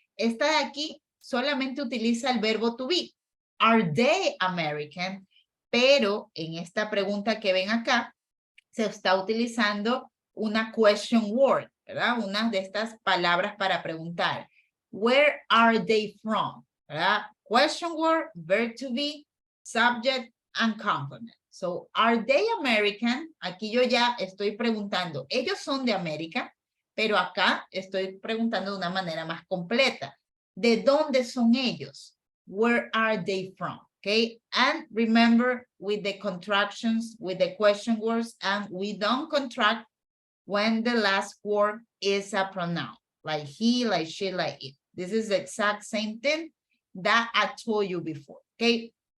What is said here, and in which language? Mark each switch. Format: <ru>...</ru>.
<es>Esta de aquí solamente utiliza el verbo to be.</es> <en>Are they American?</en> <es>Pero en esta pregunta que ven acá, se está utilizando una question word, ¿verdad? Una de estas palabras para preguntar.</es> <en>Where are they from?</en> <es>¿Verdad?</es> <en>Question word, verb to be, subject, and complement. So, are they American?</en> <es>Aquí yo ya estoy preguntando, ellos son de América, pero acá estoy preguntando de una manera más completa. ¿De dónde son ellos?</es> <en>Where are they from? Okay, and remember with the contractions, with the question words, and we don't contract when the last word is a pronoun, like he, like she, like it. This is the exact same thing that I told you before, okay?</en>